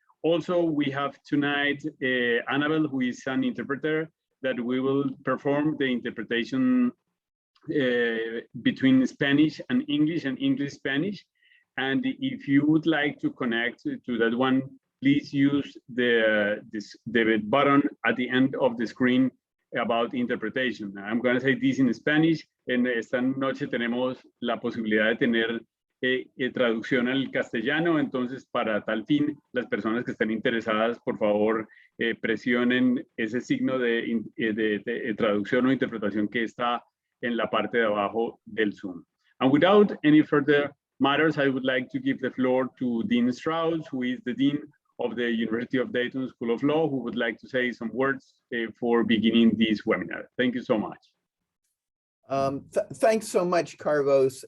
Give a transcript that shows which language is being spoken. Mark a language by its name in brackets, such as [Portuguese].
[English] Also, we have tonight Annabelle, who is an interpreter, that we will perform the interpretation between Spanish and English-Spanish. And if you would like to connect to that one, please use the button at the end of the screen about interpretation. I'm going to say this in Spanish. [Spanish] En esta noche tenemos la posibilidad de tener traducción al castellano. Entonces, para tal fin, las personas que estén interesadas, por favor, presionen ese signo de traducción o interpretación que está en la parte de abajo del Zoom. [English] And without any further matters, I would like to give the floor to Dean Strauss, who is the Dean of the University of Dayton School of Law, who would like to say some words for beginning this webinar. Thank you so much. Thanks so much, Carlos.